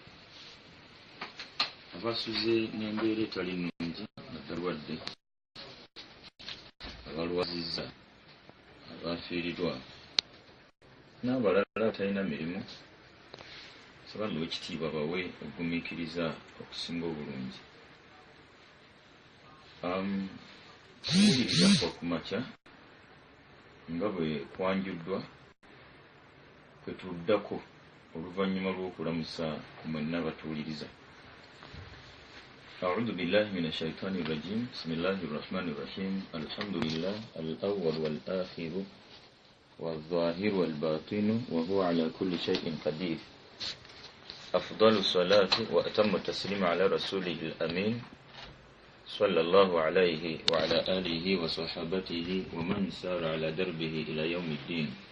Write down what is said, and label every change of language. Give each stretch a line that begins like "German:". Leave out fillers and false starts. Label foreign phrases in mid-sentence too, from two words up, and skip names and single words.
Ganda: Abasuze n'embeera etali nnungi abalwadde, abalwazizza, abafiirirwa n'abalala atalina mirimu, saba Allah w'ekitiibwa bawe okugumiikiriza okusinga obulungi. Okuwuliriza kwa kumakya nga bwe kwanjuddwa kwe tuddako oluvannyuma lw'okulamusa mwenna abatuwuliriza.
Arabic: أعوذ بالله من الشيطان الرجيم. بسم الله الرحمن الرحيم. الحمد لله الأول والآخر والظاهر والباطن وهو على كل شيء قدير. أفضل الصلاة وأتم التسليم على رسوله الأمين صلى الله عليه وعلى آله وصحبه ومن سار على دربه إلى يوم الدين.